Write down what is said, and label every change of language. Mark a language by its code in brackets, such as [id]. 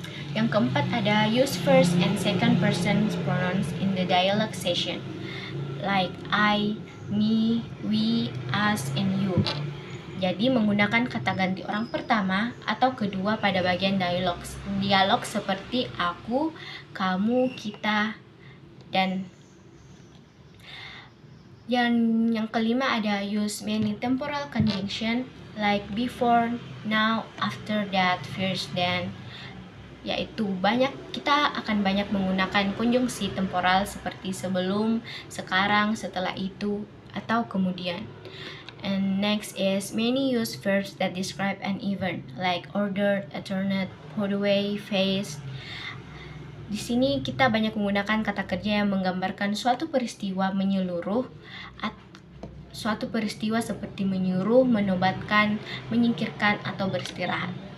[id] Yang keempat ada [en] use first and second person pronouns in the dialogue session like I, me, we, us, and you. [id] Jadi menggunakan kata ganti orang pertama atau kedua pada bagian dialog seperti aku, kamu, kita, dan yang kelima ada [en] use many temporal conjunction like before, now, after that, first, then, [id] yaitu kita akan banyak menggunakan konjungsi temporal seperti sebelum, sekarang, setelah itu, atau kemudian. [en] And next is many use verbs that describe an event like ordered, alternate, put away, face. [id] Di sini kita banyak menggunakan kata kerja yang menggambarkan suatu peristiwa menyeluruh, suatu peristiwa seperti menyuruh, menobatkan, menyingkirkan, atau beristirahat.